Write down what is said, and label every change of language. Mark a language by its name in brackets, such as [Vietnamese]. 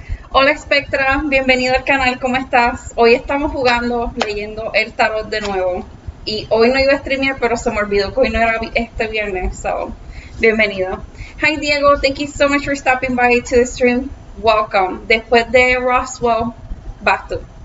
[Spanish] Hola Spectra, bienvenido al canal, ¿cómo estás? Hoy estamos jugando, leyendo el tarot de nuevo. Y hoy no iba a streamear, pero se me olvidó que hoy no era este viernes, so bienvenido. [English] Hi Diego, thank you so much for stopping by to the stream. Welcome. [Spanish] Después de Roswell, vas tú.